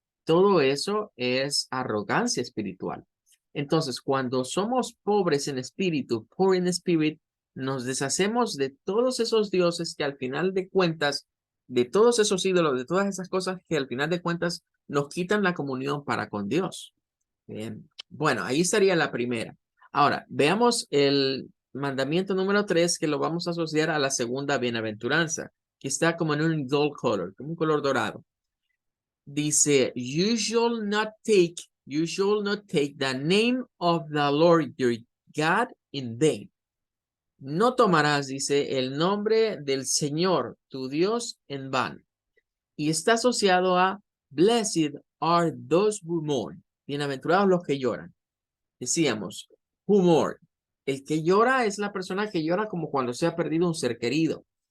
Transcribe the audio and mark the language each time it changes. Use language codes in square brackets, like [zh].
[es] Todo eso es arrogancia espiritual. Entonces, cuando somos pobres en espíritu, [en] poor in spirit, [es] nos deshacemos de todos esos dioses que al final de cuentas, de todos esos ídolos, de todas esas cosas que al final de cuentas nos quitan la comunión para con Dios. Bien. Bueno, ahí estaría la primera. Ahora, veamos el mandamiento número 3 que lo vamos a asociar a la segunda bienaventuranza, que está como en un [en] gold color, [es] como un color dorado. Dice, [en] you shall not take the name of the Lord your God in vain. [es] No tomarás, dice, el nombre del Señor, tu Dios, en vano. Y está asociado a [en] blessed are those who mourn. [es] Bienaventurados los que lloran. Decíamos, [en] who mourn. [es] El que llora es la persona que llora como cuando se ha perdido un ser querido.